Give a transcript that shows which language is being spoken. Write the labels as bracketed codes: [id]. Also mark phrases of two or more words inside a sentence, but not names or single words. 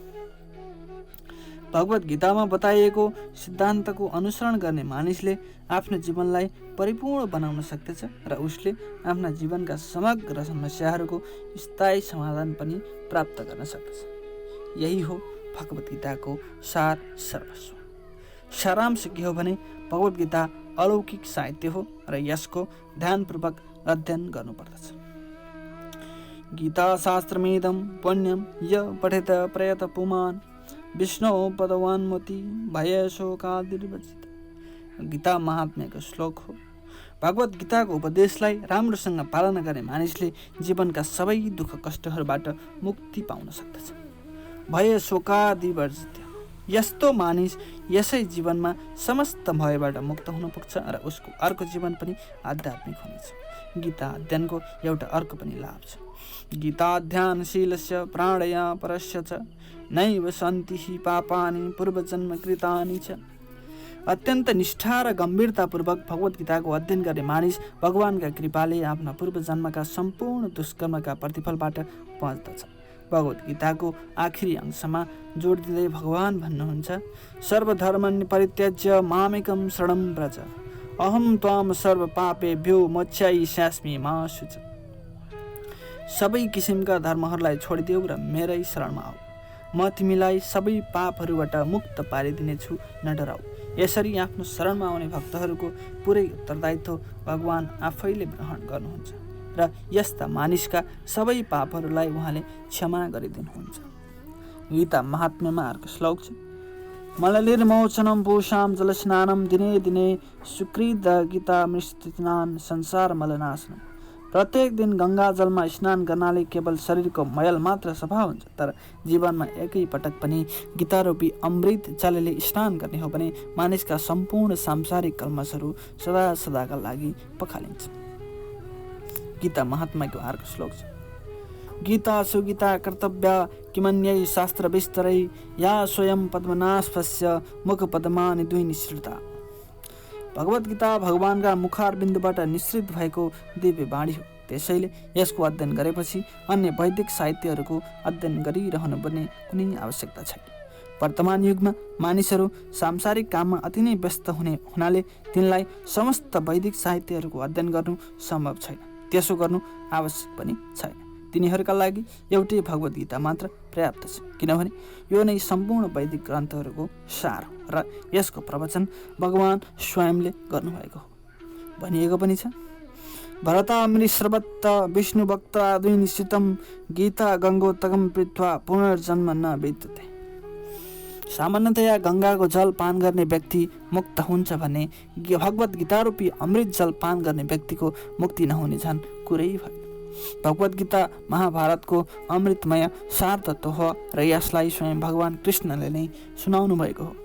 [ne] भगवद् गीतामा बताइएको सिद्धान्तको अनुसरण गर्ने मानिसले आफ्नो जीवनलाई परिपूर्ण बनाउन सक्दछ र उसले आफ्ना जीवनका समग्र समस्याहरूको स्थायी समाधान पनि प्राप्त गर्न सक्दछ। यही हो भगवद् गीताको सार सर्वस्व। सारांश के हो भने भगवद् गीता अलौकिक साहित्य हो र यसको ध्यानपूर्वक अध्ययन गर्नुपर्दछ। [sa] गीता शास्त्रमेदं पुण्यं य पठेत प्रयत पुमान् विष्णु पदवान्मोति भय शोकादिर्वजित। [ne] गीता महात्म्यको श्लोक हो। भगवद् गीताको उपदेशलाई राम्रोसँग पालना गर्ने मानिसले जीवनका सबै दुःख कष्टहरूबाट मुक्ति पाउन सक्दछ। [sa] भय शोकादिवर्जित, [ne] यस्तो मानिस यसै जीवनमा समस्त भयबाट मुक्त हुन पुग्छ र उसको अर्को जीवन पनि आध्यात्मिक हुनेछ। गीता अध्ययनको एउटा अर्को पनि लाभ छ। [sa] गीताध्यानशीलस्य प्राणया परस्य च नैव सन्ति हि पापानि पूर्वजन्म कृतानि च। [ne] अत्यन्त निष्ठा र गम्भीरतापूर्वक भगवद् गीताको अध्ययन गर्ने मानिस भगवानका कृपाले आफ्ना पूर्वजन्मका सम्पूर्ण दुष्कर्मका प्रतिफलबाट बच्दछ। भगवद् गीताको आखिरी अंशमा जोड दिँदै भगवान भन्नुहुन्छ, [sa] सर्वधर्मान् परित्यज्य मामेकं शरणं व्रज अहं त्वां सर्व पापेभ्यो मोक्षयिष्यामि मा शुच। [ne] सबै किसिमका धर्महरूलाई छोडिदेऊ र मेरै शरणमा आऊ, म तिमीलाई सबै पापहरूबाट मुक्त पारिदिनेछु, न डराऊ। यसरी आफ्नो शरणमा आउने भक्तहरूको पुरै उत्तरदायित्व भगवान आफैले ग्रहण गर्नुहुन्छ र यस्ता मानिसका सबै पापहरूलाई उहाँले क्षमा गरिदिनुहुन्छ। गीता महात्म्यमा अर्को श्लोक छ, [sa] मलनिर्मोचनं पूषां जलस्नानं दिने दिने सुकृत गीता मृष्टिनान् संसार मलनाशनम्। [ne] प्रत्येक दिन गङ्गा जलमा स्नान गर्नाले केवल शरीरको मैल मात्र सफा हुन्छ, तर जीवनमा एकै पटक पनि गीतारूपी अमृत जलले स्नान गर्ने हो भने मानिसका सम्पूर्ण सांसारिक कल्मशहरू सदा सदाका लागि पखालिन्छ। गीता महात्म्यको अर्को श्लोक छ, [sa] गीता सुगीता कर्तव्या किमन्यै शास्त्र विस्तरै या स्वयं पद्मनाभस्य मुख पद्मानि दुई निसृता। [ne] भगवद् गीता भगवानका मुखार बिन्दुबाट निश्रित भएको दिव्य वाणी हो। त्यसैले यसको अध्ययन गरेपछि अन्य वैदिक साहित्यहरूको अध्ययन गरिरहनुपर्ने कुनै आवश्यकता छैन। वर्तमान युगमा मानिसहरू सांसारिक काममा अति नै व्यस्त हुनाले तिनलाई समस्त वैदिक साहित्यहरूको अध्ययन गर्नु सम्भव छैन। त्यसो गर्नु आवश्यक पनि छैन। तिनीहरूका लागि एउटै भगवद् गीता मात्र पर्याप्त छ, किनभने यो नै सम्पूर्ण वैदिक ग्रन्थहरूको सार हो र यसको प्रवचन भगवान स्वयंले गर्नुभएको हो। भनिएको पनि छ, [sa] भरतामृ सर्वत्र विष्णु वक्त्रादि निश्चितम गीता गङ्गोत्तकम पृथ्वा पुनर्जन्म न विद्यते। [ne] सामान्यतया गङ्गाको जल पान गर्ने व्यक्ति मुक्त हुन्छ भने भगवद् गीता रूपी अमृत जल पान गर्ने व्यक्तिको मुक्ति नहुने झन् कुरै भएन। भगवद् गीता महाभारतको अमृतमय सार तत्त्व हो र यसलाई स्वयं भगवान कृष्णले नै सुनाउनु भएको हो।